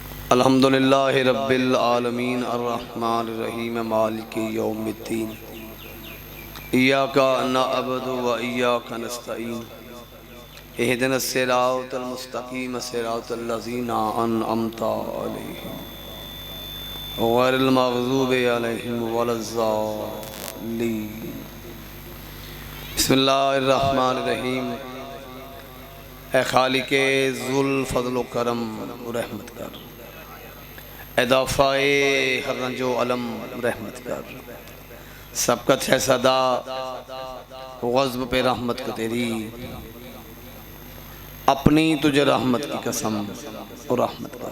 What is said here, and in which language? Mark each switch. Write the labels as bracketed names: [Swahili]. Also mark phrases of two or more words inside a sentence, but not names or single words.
[Arabic] الحمد لله رب العالمين الرحمن الرحيم مالك يوم الدين إياك نعبد وإياك نستعين اهدنا الصراط المستقيم صراط الذين أنعمت عليهم غير المغضوب عليهم ولا الضالين. بسم الله الرحمن الرحيم. [Urdu] اے خالقِ ذو الفضل و کرم رحمت کر، ادافعِ ہر رنج و الم رحمت کر، سبقت ہے سدا غضب پہ رحمت کو تیری، اپنی تجھے رحمت کی قسم اور رحمت کر.